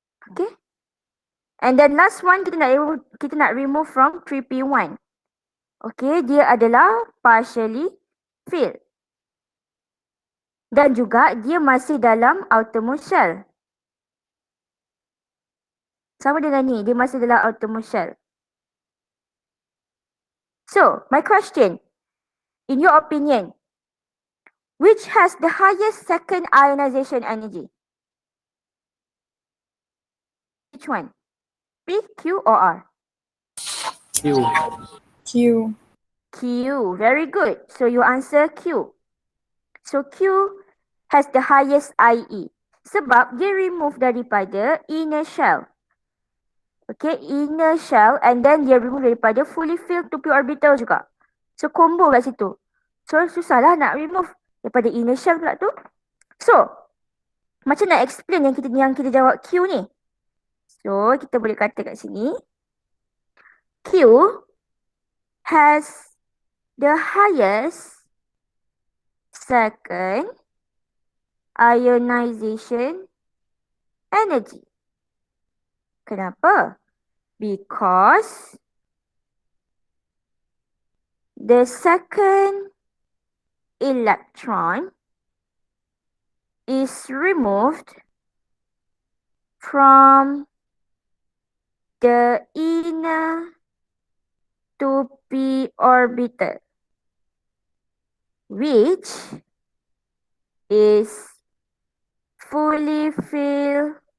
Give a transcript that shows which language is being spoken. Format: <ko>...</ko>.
<en>Okay. And then last one</en> <ms>kita nak</ms> <en>remove from 3p1.</en> <ms>Okay, dia adalah</ms> <en>partially filled.</en> <ms>Dan juga dia masih dalam</ms> <en>outermost shell.</en> <ms>Sama dengan ni, dia masih dalam</ms> <en>outermost shell. So, my question, in your opinion, which has the highest second ionization energy? Which one? P, Q or R? Q. Q. Q, very good. So you answer Q. So Q has the highest IE.</en> <ms>Sebab dia remove daripada</ms> <en>inner shell.</en> <ms>Okay, inner shell</ms> <en>and then</en> <ms>dia remove daripada</ms> <en>fully filled 2p orbital</en> <ms>juga. So combo kat situ. So susahlah nak remove daripada</ms> <en>inner shell</en> <ms>pula tu. So, macam nak explain yang kita jawab Q ni. So, kita boleh kata kat sini.</ms> <en>Q has the highest second ionization energy.</en> <ms>Kenapa?</ms> <en>Because the second electron is removed from the inner 2p orbital, which is fully filled</en>